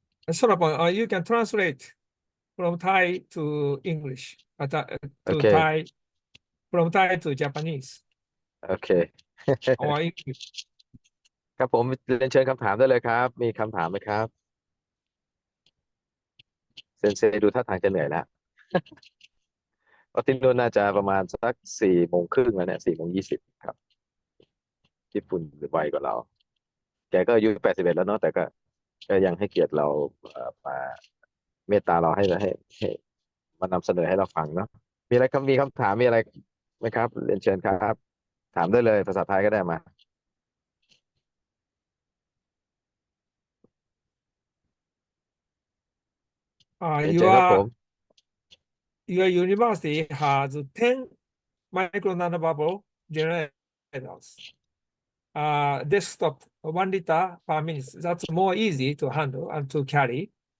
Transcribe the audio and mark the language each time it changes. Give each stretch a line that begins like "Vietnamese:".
English: Solomon, you can translate from Thai to English, Okay. Thai, from Thai to Japanese. Okay. Or English.
Thai: ครับผมเรียนเชิญคำถามได้เลยครับ มีคำถามไหมครับ เซนเซดูท่าทางจะเหนื่อยแล้ว เพราะที่นู่นน่าจะประมาณสัก4:30แล้วเนี่ย4:20ครับญี่ปุ่นไวกว่าเรา แกก็อายุ81แล้วเนาะแต่ก็ยังให้เกียรติเรามาเมตตาเราให้มานำเสนอให้เราฟังเนาะมีอะไรมีคำถามมีอะไรไหมครับเรียนเชิญครับ ถามได้เลยภาษาไทยก็ได้มาเรียนเชิญครับผม
English: Your university has 10 micronanobubble generators. desktop 1 liter per minute. That's more easy to handle and to carry.